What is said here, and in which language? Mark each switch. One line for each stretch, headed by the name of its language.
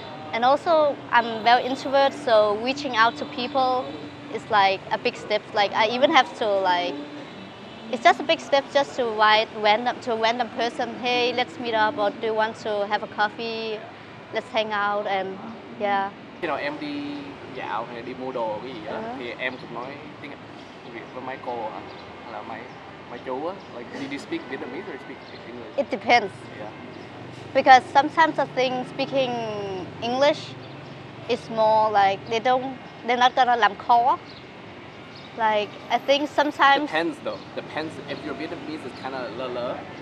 English: And also I'm very introvert, so reaching out to people is like a big step. Like I even have to like, it's just a big step just to write to a random person, hey, let's meet up, or do you want to have a coffee? Let's hang out. And yeah.
Vietnamese: Khi nào em đi dạo hay đi mua đồ cái gì á, thì em cũng nói tiếng Việt với mấy cô hả? Hay là mấy chú á?
English: Like, did you speak Vietnamese or speak English? It depends. Yeah. Because sometimes I think speaking English is more like they're not gonna
Vietnamese: làm khó.
English: Like I think sometimes. Depends though. Depends if your Vietnamese is kind of lơ.